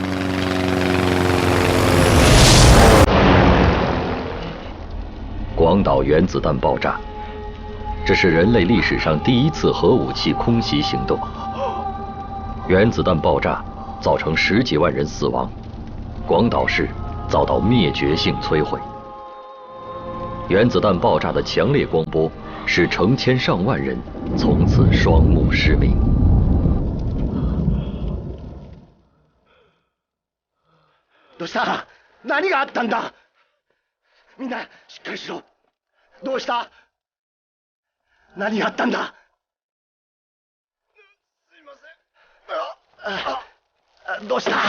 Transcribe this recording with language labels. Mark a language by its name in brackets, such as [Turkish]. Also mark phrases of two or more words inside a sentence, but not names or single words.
[Chinese] 广岛原子弹爆炸，这是人类历史上第一次核武器空袭行动。原子弹爆炸造成10几万人死亡，广岛市遭到灭绝性摧毁。原子弹爆炸的强烈光波使成千上万人从此双目失明。 [Japanese] どうした？何があったんだ？みんなしっかりしろ。どうした？何があったんだ？すいません。どうした？